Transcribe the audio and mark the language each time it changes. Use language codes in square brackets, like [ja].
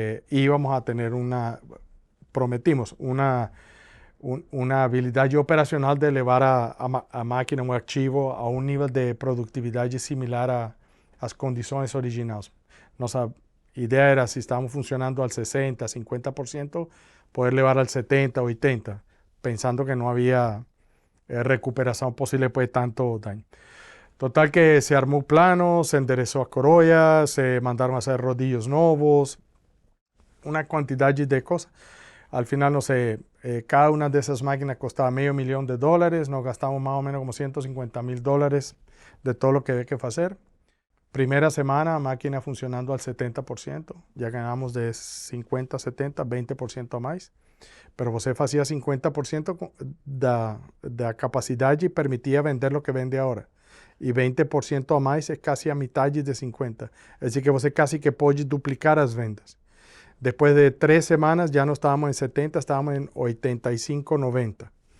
[pt] Íbamos a ter prometimos una habilidade operacional de levar a máquina, um arquivo, a um nível de produtividade similar às condições originais. Nossa ideia era, se estávamos funcionando al 60%, 50%, poder levar al 70%, 80%, pensando que não havia recuperação possível depois de tanto daño. [es] Total que se armó un plano, se enderezó a corolla, se mandaron a hacer rodillos nuevos, una cantidad de cosas. Al final, no sé, cada una de esas máquinas costaba $500,000, nos gastamos más o menos como $150,000 de todo lo que había que hacer. Primera semana, máquina funcionando al 70%, ya ganamos de 50, 70, 20% a más. [pt] Pero você fazia 50% da capacidade e permitia vender [es] lo que vende ahora. [pt] E 20% a mais é casi a metade de 50%. É decir, que você casi que pode duplicar as vendas. Depois de 3 semanas já não estávamos em 70, estávamos em 85, 90.